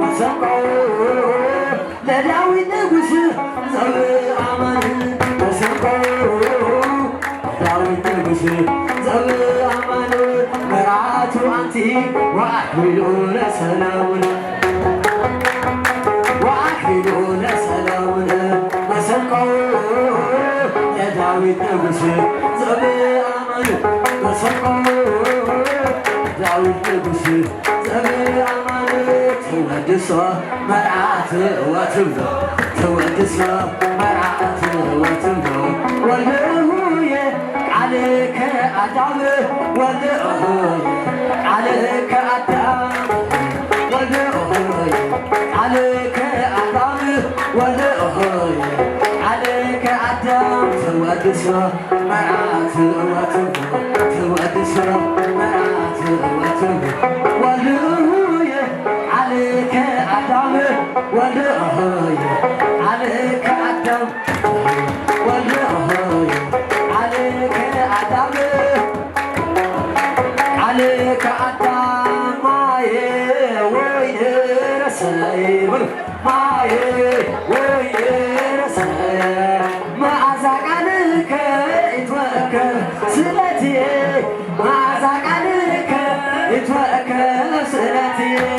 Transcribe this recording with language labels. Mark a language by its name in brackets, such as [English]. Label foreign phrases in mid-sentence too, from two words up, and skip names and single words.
[English] Let out with the [Geez] ንጉሥ ዘበአማን መርዓቱ አንቲ ወአክሊሉ ለሰላሙን ወአክሊሉ ለሰላሙን መሰንቆው የዳዊት ንጉሥ ዘበአማን መሰንቆው ዳዊት ንጉሥ ዘበአማን ተወድሶ መርዓት ወትብሎ ተወድሶ መርዓት ወትብሎ ወልሁየ ቃልከ አዳም ወልሁየ ቃልከ አዳም ወልሁየ ቃልከ አዳም ወልሁየ ቃልከ አዳም ተወድሶ መርዓት ወትብሎ ተወድሶ መርዓት ወትብሎ ወልሁየ ቃልከ አዳም ወልሁየ ቃልከ አዳም ወልሁየ ቃልከ አዳም ቃልከ አዳም ማየ ወይን ረሰይ ማየ ወይን ረሰይ መዓዛ ቃልከ ይትወከል ስለትየ መዓዛ ቃልከ ይትወከል ስለትየ